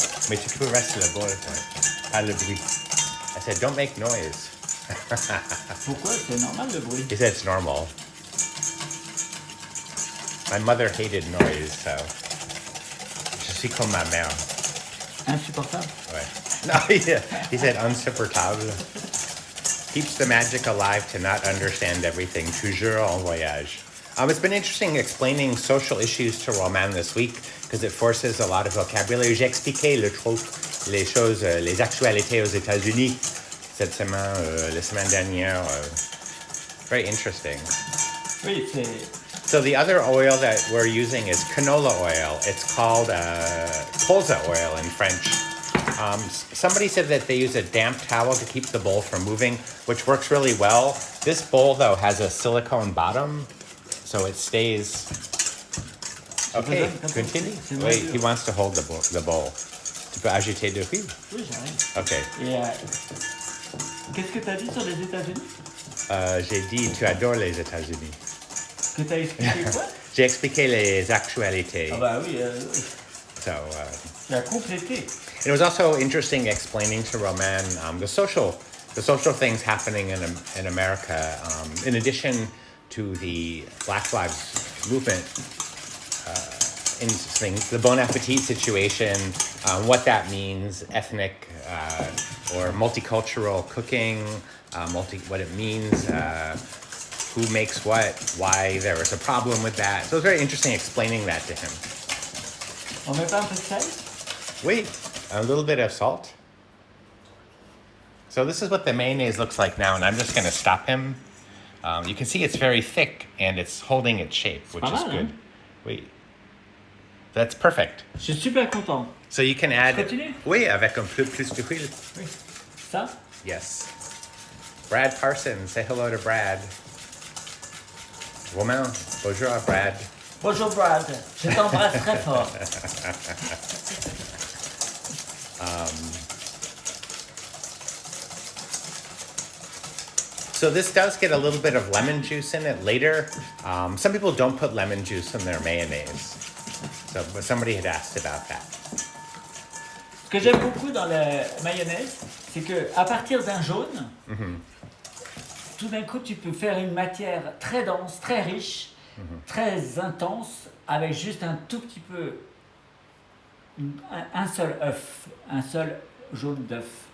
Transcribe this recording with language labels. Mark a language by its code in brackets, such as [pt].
[fr] Mais tu peux rester le bol, pas le bruit. [en] I said, don't make noise. [fr] Pourquoi? C'est normal le bruit. [en] He said it's normal. My mother hated noise, so [fr] je suis comme ma mère. Insupportable. Ouais. [en] No, he said insupportable. Keeps the magic alive to not understand everything. [fr] Toujours en voyage. [en] It's been interesting explaining social issues to Roman this week because it forces a lot of vocabulary. [fr] J'ai expliqué les choses, les actualités aux États-Unis cette semaine, la semaine dernière. [en] Very interesting. [fr] Oui, c'est... [en] So the other oil that we're using is canola oil. It's called colza oil in French. Somebody said that they use a damp towel to keep the bowl from moving, which works really well. This bowl, though, has a silicone bottom, so it stays. Okay, continue. Wait, he wants to hold the bowl. [fr] Tu peux ajouter de huile? Oui, j'arrive. [en] Okay. [fr] Et qu'est-ce que tu as dit sur les États-Unis? J'ai dit, tu adores les États-Unis. Que tu as expliqué quoi? J'ai expliqué les actualités. Ah bah oui. [en] So. [fr] Tu as complété. [en] It was also interesting explaining to Roman the social things happening in America. In addition to the Black Lives Movement, the Bon Appetit situation, what that means, ethnic or multicultural cooking, what it means, who makes what, why there was a problem with that. So it was very interesting explaining that to him. [fr] On met pas un peu de sel? [en] Wait, a little bit of salt. So this is what the mayonnaise looks like now, and I'm just going to stop him. You can see it's very thick, and it's holding its shape, which is good. Wait. That's perfect. [fr] Je suis super content. [en] So you can add... [fr] Continue? Oui, avec un peu plus de huile. Oui. Ça? [en] Yes. Brad Parsons, say hello to Brad. [fr] Romain, bonjour Brad. Bonjour Brad, je t'embrasse très fort. [en] So this does get a little bit of lemon juice in it later. Some people don't put lemon juice in their mayonnaise. So, but somebody had asked about that. [fr] Ce que j'aime beaucoup dans la mayonnaise, c'est que à partir d'un jaune, tout d'un coup, tu peux faire une matière très dense, très riche, très intense, avec juste un tout petit peu, un seul œuf, un seul jaune d'œuf.